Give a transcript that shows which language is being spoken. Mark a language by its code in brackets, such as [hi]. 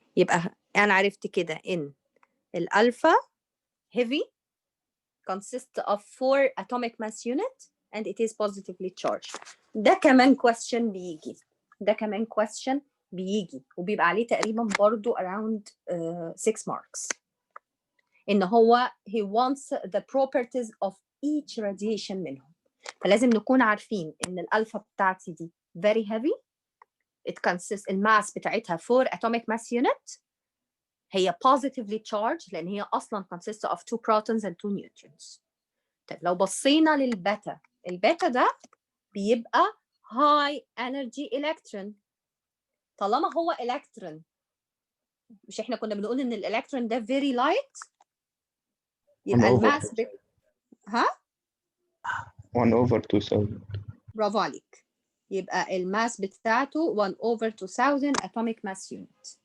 [ar] يبقى انا عرفت كده ان الالفا [en] heavy consists of 4 atomic mass unit and it is positively charged. [ar] ده كمان question بيجي، ده كمان question بيجي وبيبقى عليه تقريبا برضو [en] around 6 marks. ان هو he wants the properties of each radiation منهم. [ar] فلازم نكون عارفين ان الالفا بتاعتي دي [en] very heavy. it consists الماس بتاعتها 4 atomic mass unit. هي positively charged لان هي اصلا consists of 2 protons and 2 neutrons. [ar] طيب لو بصينا للبيتا، البيتا ده بيبقى high energy electron. طالما هو electron، مش احنا كنا بنقول ان الالكترون ده [en] very light؟ [ar] يبقى الماس ها 1/2000. برافو عليك. يبقى الماس بتاعته 1/2000 atomic mass unit.